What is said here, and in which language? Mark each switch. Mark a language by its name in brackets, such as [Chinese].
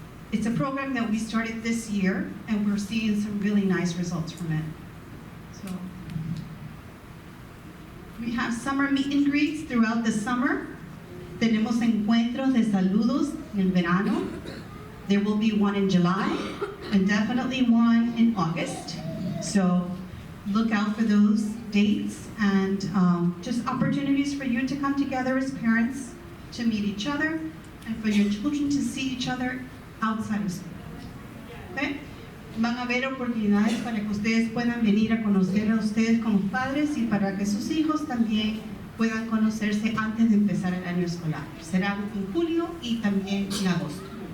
[English] It's a program that we started this year, and we're seeing some really nice results from it. So we have summer meet and greets throughout the summer. [Spanish] Tenemos encuentros de saludos en el verano. [English] There will be one in July and definitely one in August. So look out for those dates and just opportunities for you to come together as parents, to meet each other, and for your children to see each other outside of school. Okay? [Spanish] Van a haber oportunidades para que ustedes puedan venir a conocer a ustedes como padres y para que sus hijos también puedan conocerse antes de empezar el año escolar. Será en julio y también en agosto.